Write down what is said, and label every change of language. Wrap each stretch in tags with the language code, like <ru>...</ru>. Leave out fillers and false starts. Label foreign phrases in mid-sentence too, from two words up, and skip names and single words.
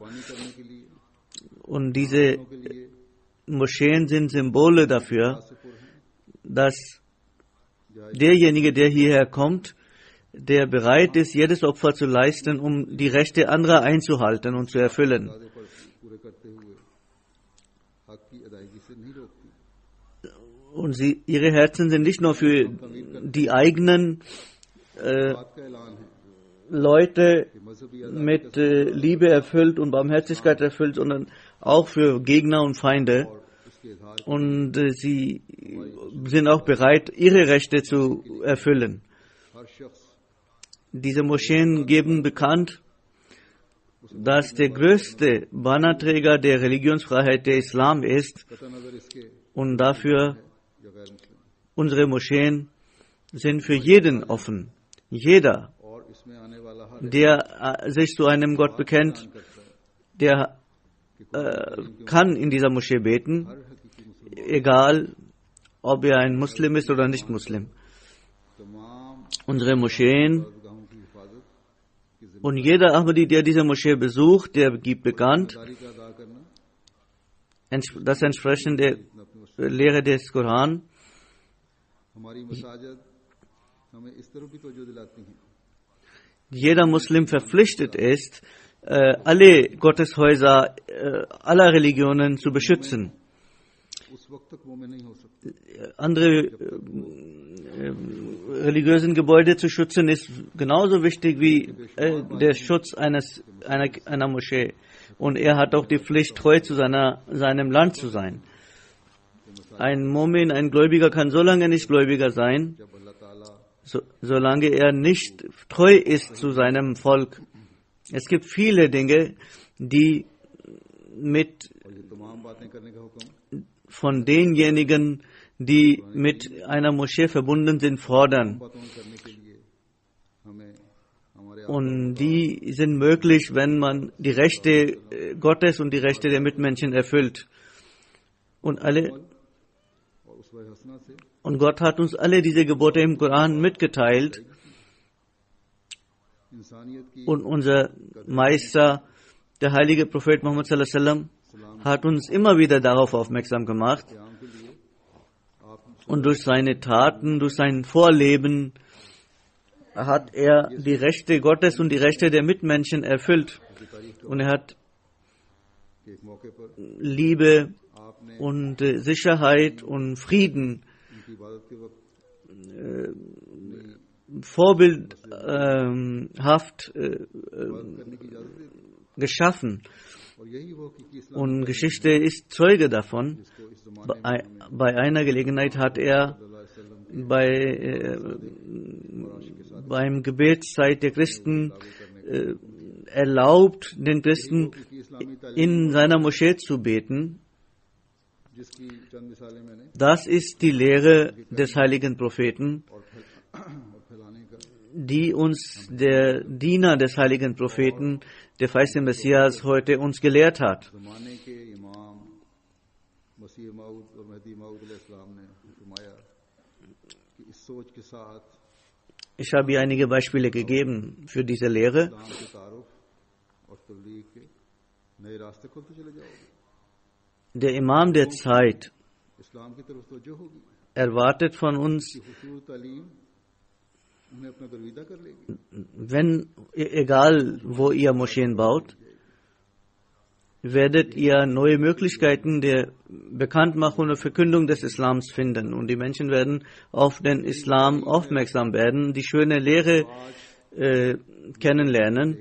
<de>Und diese Moscheen sind Symbole dafür, dass derjenige, der hierher kommt, der bereit ist, jedes Opfer zu leisten, um die Rechte anderer einzuhalten und zu erfüllen.</de> <ur>وعدے پر پورے کرتے ہوئے حق کی ادائیگی سے نہیں روکتی.</ur> <de>Und ihre Herzen sind nicht nur für die eigenen</de> <ur>بات کا اعلان ہے</ur> <de>Leute</de> <ur>کہ مذہبی</ur> <de>mit Liebe erfüllt und Barmherzigkeit erfüllt, sondern auch für Gegner und Feinde.</de> <ur>اور اس کے اظہار</ur> <de>Und sie sind auch bereit, ihre Rechte zu erfüllen.</de> <ur>ہر شخص</ur> <de>Diese Moscheen geben bekannt, dass der größte Bannerträger der Religionsfreiheit der Islam ist</de> <ur>قطع نظر اس کے</ur> <de>und dafür</de> <ur>یا غیر مسلم</ur> <de>unsere Moscheen sind für jeden offen. Jeder,</de> <ur>اور اس میں آنے والا ہر</ur> <de>der sich zu einem Gott bekennt, der kann in dieser Moschee beten,</de> <ur>ہر حقیقی مسلمان</ur> <de>egal ob er ein Muslim ist oder nicht Muslim.</de> <ur>तमाम</ur> <de>Unsere Moscheen</de> <ur>گاہوں کی حفاظت کی</ur> <de>und jeder Ahmadi, der diese Moschee besucht, der gibt bekannt,</de> <ur>ذمہ داری کا ادا کرنا</ur> <de>das entsprechend der Lehre des Koran,</de> <ur>ہماری مساجد ہمیں اس طرف بھی توجہ دلاتی ہیں</ur> <de>jeder Muslim verpflichtet ist, alle Gotteshäuser aller Religionen zu beschützen.</de> <ur>اس وقت تک مومن نہیں ہو سکتے</ur> <de>Andere religiösen Gebäude zu schützen ist genauso wichtig wie der Schutz einer Moschee. Und er hat auch die Pflicht, treu zu seinem Land zu sein. Ein Mumin, ein Gläubiger kann so lange nicht Gläubiger sein,</de> <ur>جب اللہ تعالیٰ</ur> <de>solange er nicht treu ist zu seinem Volk. Es gibt viele Dinge, die mit</de> <ur>اور یہ تمام باتیں کرنے کا حکم</ur> <de>von denjenigen, die mit einer Moschee verbunden sind, fordern.</de> <ur>باتوں میں کرنے کے لیے ہمیں ہمارے</ur> <de>Und die sind möglich, wenn man die Rechte Gottes und die Rechte der Mitmenschen erfüllt. Und</de> <ur>اور اس حسنہ سے</ur> <de>Und Gott hat uns alle diese Gebote im Koran mitgeteilt.</de> <ur>انسانیت کی</ur> <de>Und unser Meister, der heilige Prophet Muhammad</de> <ar>صلى الله عليه وسلم,</ar> <de>hat uns immer wieder darauf aufmerksam gemacht.</de> <ur>قیام کے لیے آپ</ur> <de>Und durch seine Taten, durch sein Vorleben hat er die Rechte Gottes und die Rechte der Mitmenschen erfüllt.</de> <ur>کی تعریف</ur> <de>Und er hat</de> <ur>کے ایک موقع پر</ur> <de>Liebe</de> <ur>आपने</ur> <de>und Sicherheit und Frieden</de> <ur>ان کی عبادت کے وقت</ur> <de>vorbildhaft</de> <ur>کرنے کی اجازت دے دی</ur> <de>geschaffen.</de> <ur>اور یہی وہ حقیقی اسلام</ur> <de>Und Geschichte ist Zeuge davon.</de> <ur>جس کو اس زمانے میں</ur> <de>Bei einer Gelegenheit hat er</de> <ar>صلى الله عليه وسلم</ar> <de>beim Gebetszeit der Christen erlaubt, den Christen</de> <ur>کی اسلامی تعلیم</ur> <de>in seiner Moschee zu beten.</de> <ur>جس کی چند مثالیں میں نے</ur> <de>Das ist die Lehre des heiligen Propheten,</de> <ur>اور پھیلانے کا</ur> <de>die uns der Diener des heiligen Propheten, der feiste Messias, heute uns gelehrt hat.</de> <ur>زمانے کے امام مسیح موعود اور مہدی موعود علیہ السلام نے فرمایا کہ اس سوچ کے ساتھ</ur> <de>Ich habe hier einige Beispiele gegeben für diese Lehre.</de> <ur>اسلام کے تعارف اور تبلیغ کے نئے راستے کھلتے چلے جاؤ گے</ur> <de>Der Imam der Zeit</de> <ur>اسلام کی طرف توجہ ہوگی</ur> <de>erwartet von uns,</de> <ur>کہ حصول تعلیم انہیں اپنا گرویدہ کر لے گی</ur> <de>wenn, egal wo ihr Moscheen baut, werdet ihr neue Möglichkeiten der Bekanntmachung und Verkündung des Islams finden. Und die Menschen werden auf den Islam aufmerksam werden, die schöne Lehre kennenlernen.</de>